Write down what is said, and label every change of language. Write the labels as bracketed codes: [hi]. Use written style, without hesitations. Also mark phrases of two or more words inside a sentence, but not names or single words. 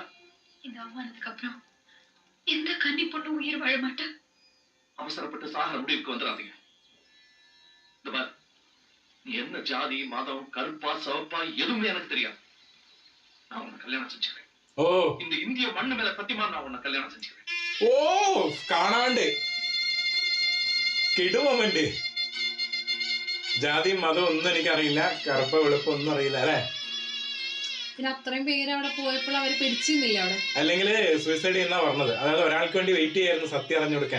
[ta] இந்த அவமானத்துக்கு அப்புறம் எந்த கன்னி பொண்ணு உயிர் வாழ மாட்டா. அவசரப்பட்டு சாகிற முடிவுக்கு வந்துடாதீங்க. இந்த பார், நீ என்ன ஜாதி மதம் கருப்பா சிவப்பா எதுவுமே எனக்கு தெரியாது. நான் உன்னை கல்யாணம் செஞ்சுக்கிறேன். ഓ இந்த இந்திய மண்ணு மேல சத்தியமா நான் உன்னை கல்யாணம் செஞ்சுக்கிறேன். [ml] ഓ കാണാണ്ട് കിടു മൊമെന്റ്. ജാതിയും മതം ഒന്നും എനിക്കറിയില്ല, കറുപ്പ വെളുപ്പം ഒന്നും അറിയില്ല അല്ലെ. പിന്നെ അത്രയും പേര് അവിടെ പോയപ്പോൾ അവര് പിടിച്ചിരുന്നില്ല അവിടെ. അല്ലെങ്കിൽ സൂയിസൈഡ് എന്നാ പറഞ്ഞത്. അതായത് ഒരാൾക്ക് വേണ്ടി വെയിറ്റ് ചെയ്യായിരുന്നു സത്യം അറിഞ്ഞു കൊടുക്കാൻ.